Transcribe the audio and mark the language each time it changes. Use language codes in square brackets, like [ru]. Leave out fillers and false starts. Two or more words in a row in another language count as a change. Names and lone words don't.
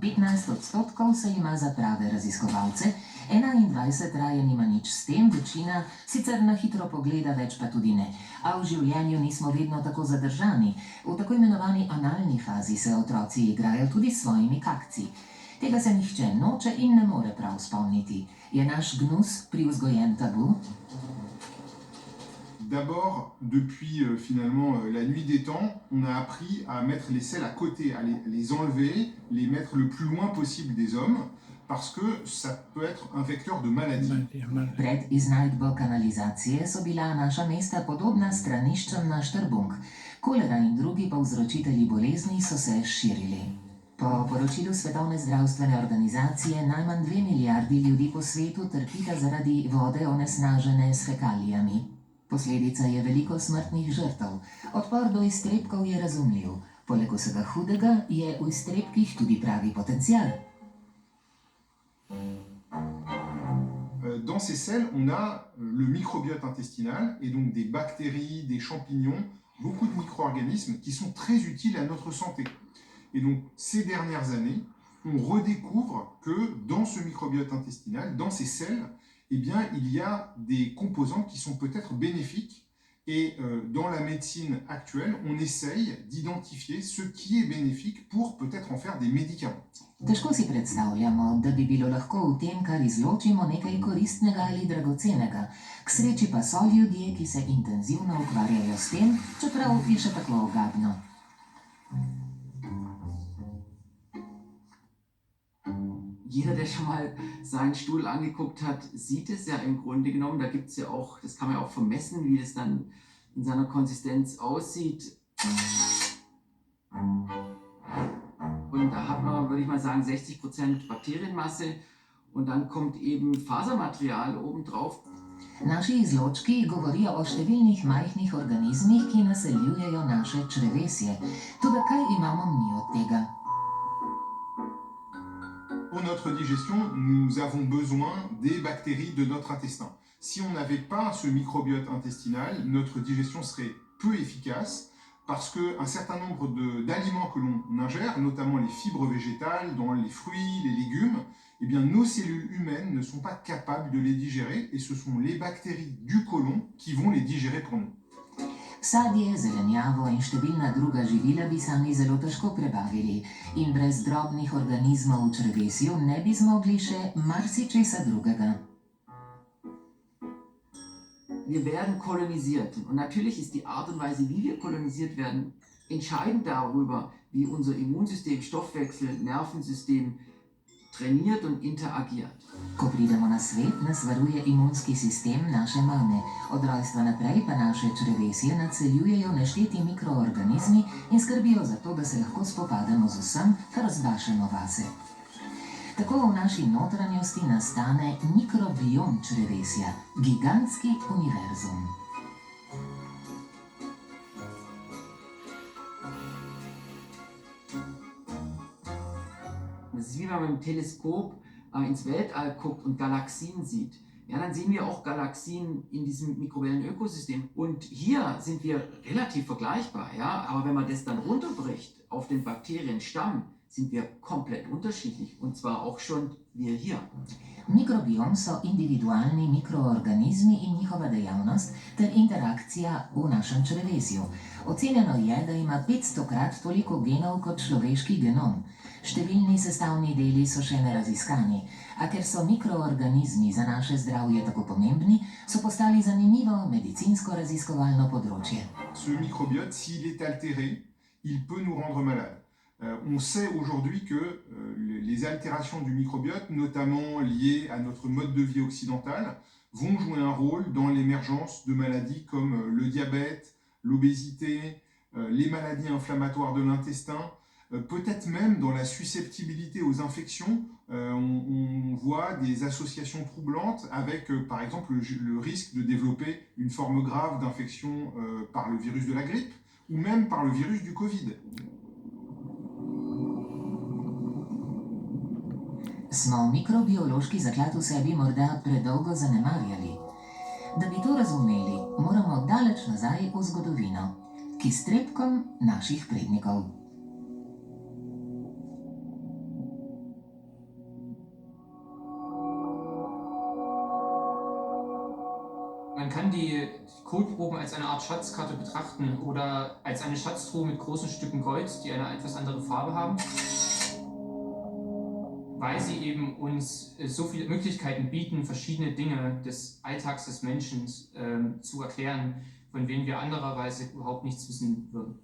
[sl] 15% se ima za prave raziskovalce, 21% raje nima nič s tem, večina sicer na hitro pogleda, več pa tudi ne. A v življenju nismo vedno tako zadržani. V tako imenovani analni fazi se otroci igrajo tudi s svojimi kakci. Tega se nihče noče in ne more prav spomniti. Je naš gnus privzgojen tabu? [fr] D'abord, depuis finalement la nuit des temps, on a appris à mettre les selles à côté, à les enlever, les mettre le plus loin possible des hommes, parce que ça peut être un vecteur de maladie. [sl] Pred iznajdbo kanalizacije so bila naša mesta podobna straniščem na Štrbunk. Kolera in drugi povzročitelji bolezni so se širili. Po poročilu Svetovne zdravstvene organizacije najmanj 2 milijardi ljudi po svetu trpita zaradi vode onesnažene s fekalijami. Posledica je veliko smrtnih žrtev. Odpor do iztrebkov je razumljiv. Poleg vsega hudega je v iztrebkih tudi pravi potencial. [fr] Dans ces selles, on a le microbiote intestinal et donc des bactéries, des champignons, beaucoup de micro-organismes qui sont très utiles à notre santé. Et donc, ces dernières années, on redécouvre que dans ce microbiote intestinal, dans ces selles, eh bien, il y a des composants qui sont peut-être bénéfiques. Et dans la médecine actuelle, on essaye d'identifier ce qui est bénéfique pour peut-être en faire des médicaments. [sl] Težko si predstavljamo, da bi bilo lahko v tem, kar izločimo, nekaj koristnega ali dragocenega. K sreči pa so ljudje, ki se intenzivno ukvarjajo s tem, čeprav je še tako ogabno. [de] Jeder, der schon mal seinen Stuhl angeguckt hat, sieht es ja im Grunde genommen. Da gibt es ja auch, das kann man ja auch vermessen, wie das dann in seiner Konsistenz aussieht. Und da hat man, würde ich mal sagen, 60% Bakterienmasse und dann kommt eben Fasermaterial obendrauf. [sl] Naši izločki govorijo o številnih majhnih organizmih, ki naseljujejo naše črevesje. Toda kaj imamo mi od tega? [fr] Pour notre digestion, nous avons besoin des bactéries de notre intestin. Si on n'avait pas ce microbiote intestinal, notre digestion serait peu efficace parce qu'un certain nombre d'aliments que l'on ingère, notamment les fibres végétales, dans les fruits, les légumes, eh bien, nos cellules humaines ne sont pas capables de les digérer et ce sont les bactéries du côlon qui vont les digérer pour nous. [sl] Sadje, zelenjavo in številna druga živila bi sami zelo težko prebavili in brez drobnih organizmov v črevesju ne bi zmogli še marsičesa drugega. [de] Wir werden kolonisiert und natürlich ist die Art und Weise, wie wir kolonisiert werden, entscheidend darüber, wie unser Immunsystem, Stoffwechsel, Nervensystem trainiert und interagiert. [sl] Ko pridemo na svet, nas varuje imunski sistem naše mame. Od rojstva naprej pa naše črevesje naseljujejo nešteti mikroorganizmi in skrbijo za to, da se lahko spopademo z vsem, kar zbašemo vase. Tako v naši notranjosti nastane mikrobiom črevesja, gigantski univerzum. [de] Das ist wie wenn man mit dem Teleskop ins Weltall guckt und Galaxien sieht. Ja, dann sehen wir auch Galaxien in diesem mikrobiellen Ökosystem. Und hier sind wir relativ vergleichbar, ja? Aber wenn man das dann runterbricht auf den Bakterienstamm, sind wir komplett unterschiedlich. Und zwar auch schon wir hier. [sl] Mikrobiom so individualni mikroorganizmi in njihova dejavnost ter interakcija v našem črevesju. Ocenjeno je, da ima 500-krat toliko genov kot človeški genom. Številni sestavni deli so še neraziskani, a ker so mikroorganizmi za naše zdravje tako pomembni, so postali zanimivo medicinsko raziskovalno področje. [fr] Ce microbiote, s'il est altéré, il peut nous rendre malades. On sait aujourd'hui que les altérations du microbiote, notamment liées à notre mode de vie occidental, vont jouer un rôle dans l'émergence de maladies comme le diabète, l'obésité, les maladies inflammatoires de l'intestin, peut-être même dans la susceptibilité aux infections. On voit des associations troublantes avec, par exemple, le risque de développer une forme grave d'infection par le virus de la grippe ou même par le virus du Covid. [sl] Smo mikrobiološki zaklad v sebi morda predolgo zanemarjali. Da bi to razumeli, moramo daleč nazaj v zgodovino, k iztrebkom naših prednikov. [de] Man kann die Kotproben als eine Art Schatzkarte betrachten oder als eine Schatztruhe mit großen Stücken Gold, die eine etwas andere Farbe haben, weil sie eben uns so viele Möglichkeiten bieten, verschiedene Dinge des Alltags des Menschen zu erklären, von denen wir andererweise überhaupt nichts wissen würden.